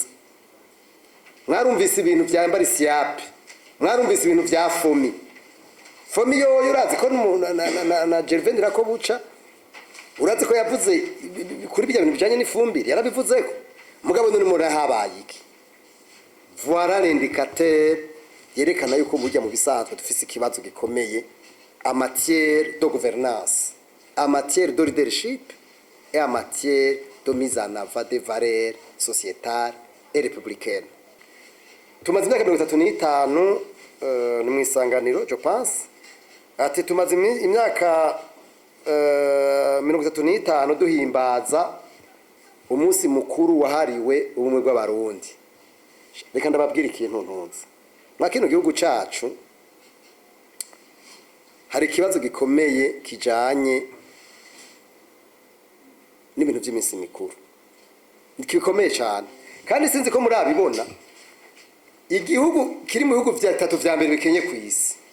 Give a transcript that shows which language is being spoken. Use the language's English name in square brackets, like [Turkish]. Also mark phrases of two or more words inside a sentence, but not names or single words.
[Rundi] mwarumvise ibintu vya mbarisiyapi mwarumvise ibintu vya fomi yo urazi ko na Gervais Ndirakobuca urazi ko yavuze kuri bijya bintu bijanye n'ifumbire yarabivuze ko mugabo none muri habaye iki [French] voilà l'indicateur [Rundi] yerekana yuko burya mu bisanzwe dufise ikibazo gikomeye [French] en matière de gouvernance, en matière de leadership et en matière de mise en avant des valeurs sociétales et républicaines. [Rundi] Tumaze imyaka 35 ni mu isanganiro [French] je pense [Rundi] ati tumaze imyaka 35 duhimbaza umunsi mukuru wahariwe ubumwe bw'abarundi. Reka ndababwira ikintu ntunze mwa kino gihugu cacu hari ikibazo gikomeye kijanye n'ibintu by'iminsi mikuru gikomeye cyane kandi sinzi ko muri abibona igihugu kiri mu bihugu vya 3 vya mbere bikenye ku isi